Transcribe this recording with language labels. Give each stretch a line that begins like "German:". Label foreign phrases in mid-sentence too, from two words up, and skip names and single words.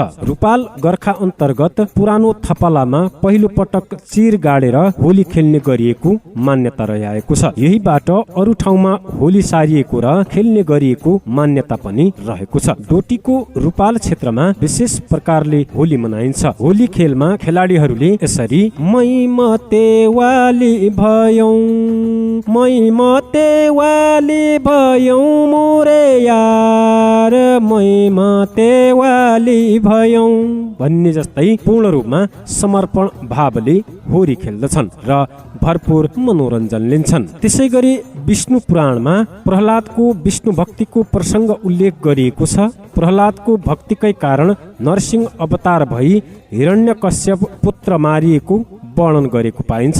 Nepali: रूपाल गोर्खा अन्तर्गत पुरानो थपलामा पहिलो पटक चिर गाडेर होली खेल्ने गरिएको मान्यता रहिआएको छ। यहीबाट अरू ठाउँमा होली सारिएको र खेल्ने गरिएको मान्यता पनि रहेको छ। डोटीको रूपाल क्षेत्रमा विशेष प्रकारले होली मनाइन्छ। होली खेलमा खेलाडीहरूले यसरी मै मते वाली भयौ मोरे यार मै मते वाली भयौ भन्ने जस्तै पूर्ण रूपमा समर्पण भावले होली खेल्दछन् र भरपूर मनोरञ्जन लिन्छन्। त्यसै गरी विष्णु पुराणमा प्रहलादको विष्णु भक्तिको प्रसङ्ग उल्लेख गरिएको छ। प्रहलादको भक्तिकै कारण नरसिंह अवतार भई हिरण्यकश्यप पुत्र मारिएको वर्णन गरेको पाइन्छ।